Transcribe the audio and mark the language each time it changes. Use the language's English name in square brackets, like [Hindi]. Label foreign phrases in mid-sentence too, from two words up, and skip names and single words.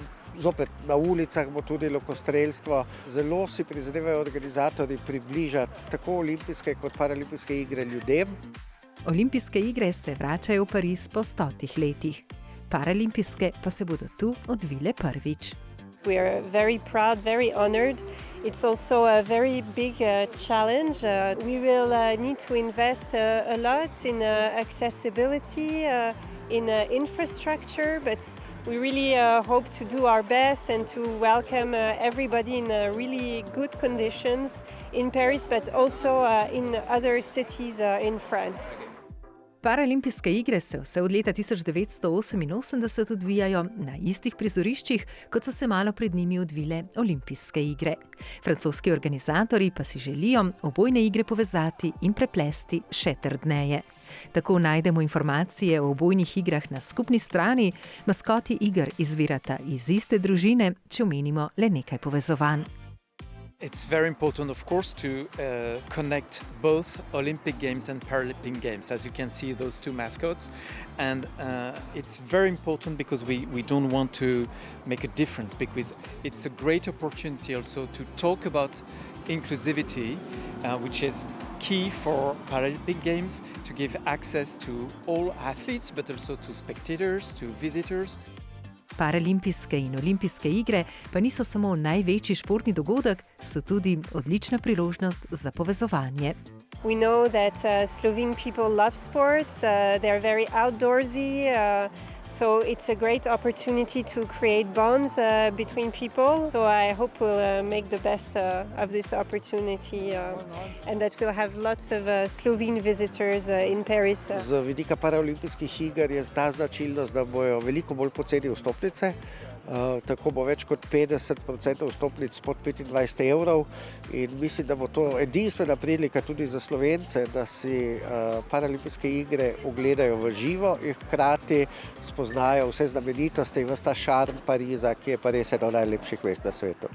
[Slovenian] Zopet na ulicah bo tudi lokostrelstvo. Zelo si prizadevajo organizatorji približati tako olimpijske kot paralimpijske igre ljudem. Olimpijske igre se vračajo v Pariz po 100 letih. Paralimpijske pa se bodo tu odvile prvič. [English] We are very proud, very honored. It's also a very big challenge. We will need to invest a lot in accessibility, in infrastructure, but we really hope to do our best and to welcome everybody in really good conditions in Paris, but also in other cities in France. [Slovenian] Paralimpijske igre se vse od leta 1988 odvijajo na istih prizoriščih, kot so se malo pred njimi odvile olimpijske igre. Francoski organizatorji pa si želijo obojne igre povezati in preplesti še trdneje. Tako najdemo informacije o obojnih igrah na skupni strani, maskoti iger izvirata iz iste družine, če omenimo le nekaj povezovanj. [English] It's very important, of course, to connect both Olympic Games and Paralympic Games, as you can see those two mascots. And it's very important because we don't want to make a difference, because it's a great opportunity also to talk about inclusivity, which is key for Paralympic Games, to give access to all athletes, but also to spectators, to visitors. [Slovenian] Paralimpijske in olimpijske igre pa niso samo največji športni dogodek, so tudi odlična priložnost za povezovanje. [English] We know that Slovene people love sports, they're very outdoorsy, so it's a great opportunity to create bonds between people. So I hope we'll make the best of this opportunity and that we'll have lots of Slovene visitors in Paris. [Slovenian] Z vidika paraolimpijskih iger je ta značilnost, da bojo veliko bolj poceni vstopnice. Tako bo več kot 50% vstopnic pod 25 evrov in mislim, da bo to edinstvena prilika tudi za Slovence, da si paralimpijske igre ogledajo v živo in hkrati spoznajo vse znamenitosti in ves ta šarm Pariza, ki je pa res eno najlepših mest na svetu.